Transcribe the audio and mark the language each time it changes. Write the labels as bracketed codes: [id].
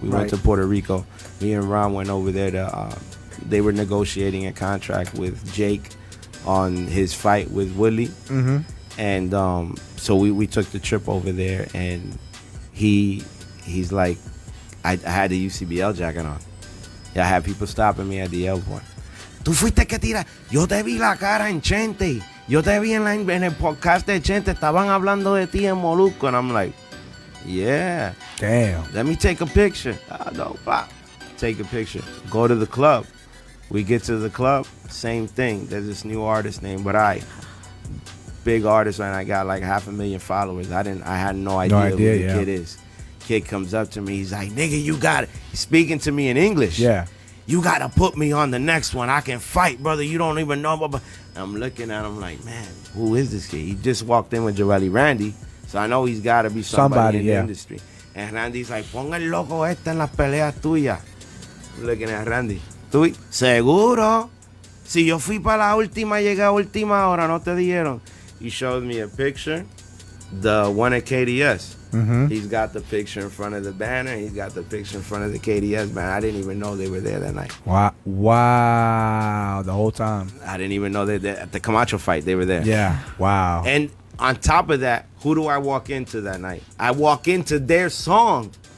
[en] We went to Puerto Rico. Me and Ron went over there they were negotiating a contract with Jake on his fight with Woodley. Mm-hmm. And so we took the trip over there, and he's like, I had the UCBL jacket on. I had people stopping me at the airport. [es] Tú fuiste que tira. Yo te vi la cara en Chente. Yo te vi en el podcast de Chente. Estaban hablando de ti en Molusco. [en] And I'm like, yeah. Damn. Let me take a picture. No, pop. Take a picture. Go to the club. We get to the club. Same thing. There's this new artist named Barai. Big artist, and I got like 500,000 followers. I had no idea who the kid is. Kid comes up to me. He's like, nigga, you got it. He's speaking to me in English. Yeah. You got to put me on the next one. I can fight, brother. You don't even know. But I'm looking at him like, man, who is this kid? He just walked in with Joely Randy. So I know he's got to be somebody in the industry. And Randy's like, [es] pon el loco este en las peleas tuyas. [en] I'm looking at Randy. [es] ¿Tú? Seguro. Si yo fui para la última, llegué a última hora, no te dijeron. [en] you showed me a picture. The one at KDS. He's got the picture in front of the banner. He's got the picture in front of the KDS banner. I didn't even know they were there that night. Wow. The whole time. I didn't even know they at the Camacho fight. They were there. Yeah. Wow. And on top of that, who do I walk into that night? I walk into their song.